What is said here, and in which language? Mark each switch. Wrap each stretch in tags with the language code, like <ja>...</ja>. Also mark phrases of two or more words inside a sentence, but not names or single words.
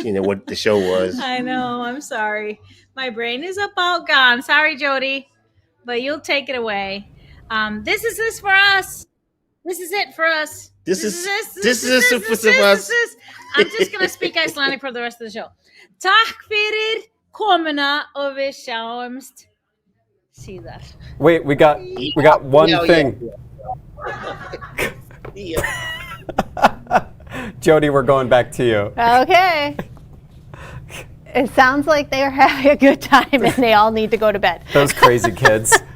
<en>you know what the show was. I know. I'm sorry. My brain is about gone. Sorry, Jody, but you'll take it away. This is this for us. This is it for us. This is for us. I'm just gonna speak Icelandic for the rest of the show.</en> <is>Takk fyrir komuna og við sjáumst síðar.</is> <en>Wait, we got one thing. Jody, we're going back to you. Okay. It sounds like they are having a good time and they all need to go to bed. Those crazy kids.</en>